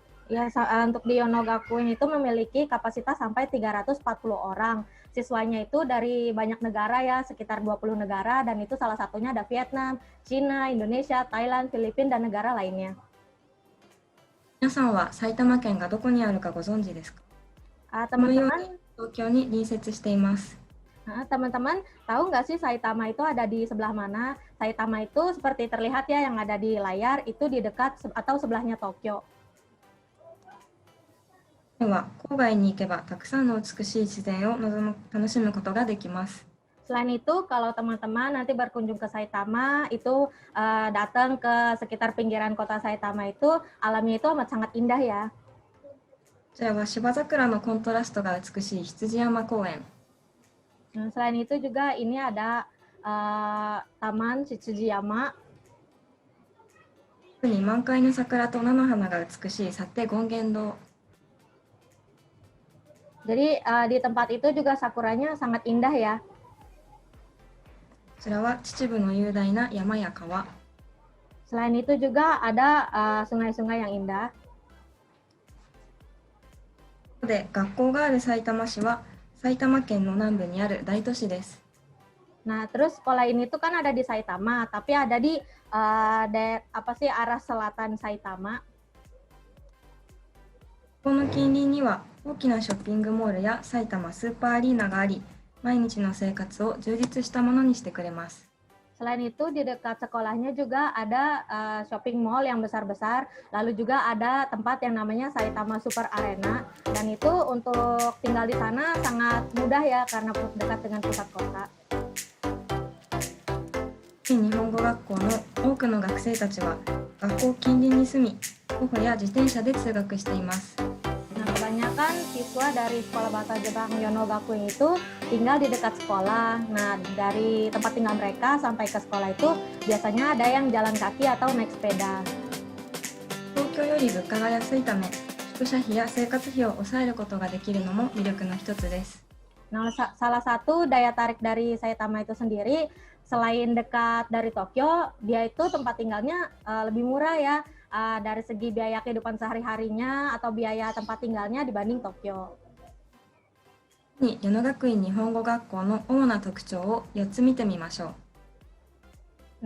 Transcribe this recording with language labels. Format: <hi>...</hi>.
<id>Ya, untuk di Yonogakuin itu memiliki kapasitas sampai 340 orang. Siswanya itu dari banyak negara ya, sekitar 20 negara dan itu salah satunya ada Vietnam, Cina, Indonesia, Thailand, Filipina dan negara lainnya.</id> <ja>皆さんは埼玉県がどこにあるかご存知ですか？</ja> <id>Teman-teman,</id> <ja>東京に隣接しています。</ja> <id>teman-teman tahu nggak sih Saitama itu ada di sebelah mana? Saitama itu seperti terlihat ya yang ada di layar itu di dekat atau sebelahnya Tokyo.</id> <ja>では郊外に行けばたくさんの美しい自然を楽しむことができます。</ja> <id>Selain itu, kalau teman-teman nanti berkunjung ke Saitama, itu datang ke sekitar pinggiran kota Saitama itu, alamnya itu amat sangat indah ya.</id> <ja>こちらは芝桜のコントラストが美しい羊山公園。</ja> <id>Selain itu juga ini ada Taman Shitsujiyama.</id> <ja>特に満開の桜と菜の花が美しい幸手権現堂。</ja> <id>Jadi di tempat itu juga sakuranya sangat indah ya.</id> <ja>ちらは秩父の雄大な山や川。</ja> <id>Selain itu juga ada sungai-sungai yang indah.</id> <ja>で、学校があるさいたま市は埼玉県の南部にある大都市です。</ja> <id>Nah, terus sekolah ini tuh kan ada di Saitama, tapi ada di arah selatan Saitama.</id> <ja>この近隣には大きなショッピングモールや埼玉スーパーアリーナがあり、毎日の生活を充実したものにしてくれます。</ja> <id>Selain itu, di dekat sekolahnya juga ada shopping mall yang besar-besar, lalu juga ada tempat yang namanya Saitama Super Arena, dan itu untuk tinggal di sana sangat mudah ya, karena dekat dengan pusat kota.</id> <ja>日本語学校の多くの学生たちは学校近隣に住み、徒歩や自転車で通学しています。</ja> <id>Nah, kebanyakan siswa dari sekolah bahasa Jepang Yono Gakuin itu tinggal di dekat sekolah. Nah, dari tempat tinggal mereka sampai ke sekolah itu biasanya ada yang jalan kaki atau naik sepeda.</id> <ja>東京より物価が安いため、宿舎費や生活費を抑えることができるのも魅力の一つです。</ja> <id>Nah, salah satu daya tarik dari Saitama itu sendiri, selain dekat dari Tokyo, dia itu tempat tinggalnya lebih murah ya, dari segi biaya kehidupan sehari-harinya atau biaya tempat tinggalnya dibanding Tokyo.</id> <ja>に矢野学院日本語学校の主な特徴を4つ見てみましょう。</ja>